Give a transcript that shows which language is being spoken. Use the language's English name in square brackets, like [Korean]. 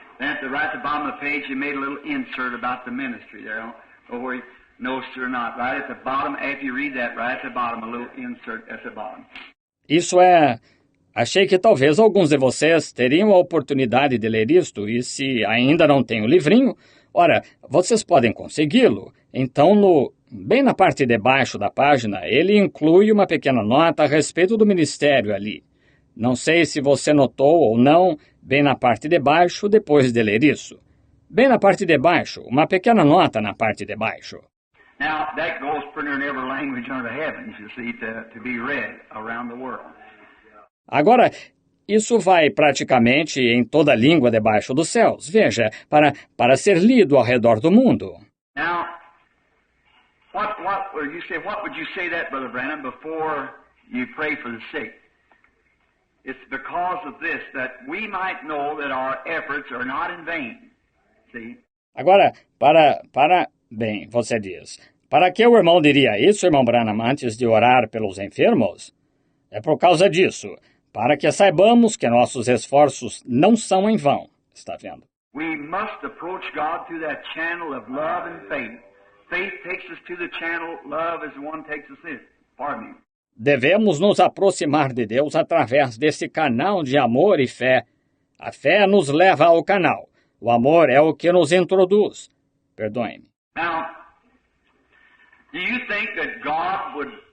[English] Then at the right at the bottom of the page, you made a little insert about the ministry there. Or where you noticed it or not. Right at the bottom, after you read that, right at the bottom, a little insert at the bottom. [Portuguese] Isso é... Achei que talvez alguns de vocês teriam a oportunidade de ler isto, e se ainda não tem o livrinho, ora, vocês podem consegui-lo. Então, bem na parte de baixo da página, ele inclui uma pequena nota a respeito do ministério ali. Não sei se você notou ou não, bem na parte de baixo, depois de ler isso. Bem na parte de baixo, uma pequena nota na parte de baixo. [English] Now, that goes pretty in every language under heaven, you see, to be read around the world. [Portuguese] Agora, isso vai praticamente em toda a língua debaixo dos céus. Veja, para ser lido ao redor do mundo. [English] Now, what would you say that, Brother Branham, before you pray for the sick? It's because of this, that we might know that our efforts are not in vain. See? [Portuguese] Agora, bem, você diz, para que o irmão diria isso, irmão Branham, antes de orar pelos enfermos? É por causa disso, para que saibamos que nossos esforços não são em vão. Está vendo? [English] We must approach God through that channel of love and faith. Faith takes us to the channel, love is the one takes us in. Pardon me. [Portuguese] Devemos nos aproximar de Deus através desse canal de amor e fé. A fé nos leva ao canal. O amor é o que nos introduz. Perdoe-me. [English] Now, do you think that God would...